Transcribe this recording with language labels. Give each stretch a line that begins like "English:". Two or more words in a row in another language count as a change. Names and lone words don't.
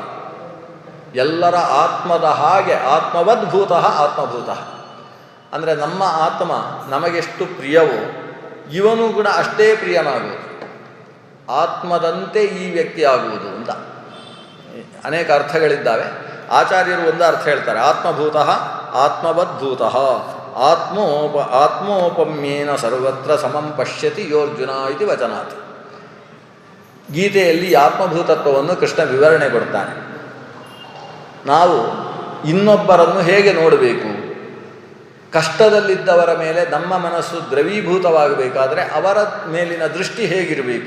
Kannada: ಎಲ್ಲರ ಆತ್ಮದ ಹಾಗೆ ಆತ್ಮವದ್ಭೂತ ಆತ್ಮಭೂತ ಅಂದರೆ ನಮ್ಮ ಆತ್ಮ ನಮಗೆಷ್ಟು ಪ್ರಿಯವೋ ಇವನು ಕೂಡ ಅಷ್ಟೇ ಪ್ರಿಯನಾಗುವುದು. ಆತ್ಮದಂತೆ ಈ ವ್ಯಕ್ತಿ ಆಗುವುದು ಅಂತ ಅನೇಕ ಅರ್ಥಗಳಿದ್ದಾವೆ. ಆಚಾರ್ಯರು ಒಂದು ಅರ್ಥ ಹೇಳ್ತಾರೆ,
Sanskrit: ಆತ್ಮಭೂತ ಆತ್ಮವದ್ಭೂತ ಆತ್ಮೋಪಮ್ಯೇನ ಸರ್ವತ್ರ ಸಮಂ ಪಶ್ಯತಿ ಯೋರ್ಜುನ ಇತಿ ವಚನಾತ್.
Kannada: ಗೀತೆಯಲ್ಲಿ ಆತ್ಮಭೂತತ್ವವನ್ನು ಕೃಷ್ಣ ವಿವರಣೆ ಕೊಡ್ತಾನೆ. ನಾವು ಇನ್ನೊಬ್ಬರನ್ನು ಹೇಗೆ ನೋಡಬೇಕು, ಕಷ್ಟದಲ್ಲಿದ್ದವರ ಮೇಲೆ ನಮ್ಮ ಮನಸ್ಸು ದ್ರವೀಭೂತವಾಗಬೇಕಾದ್ರೆ ಅವರ ಮೇಲಿನ ದೃಷ್ಟಿ ಹೇಗಿರಬೇಕು.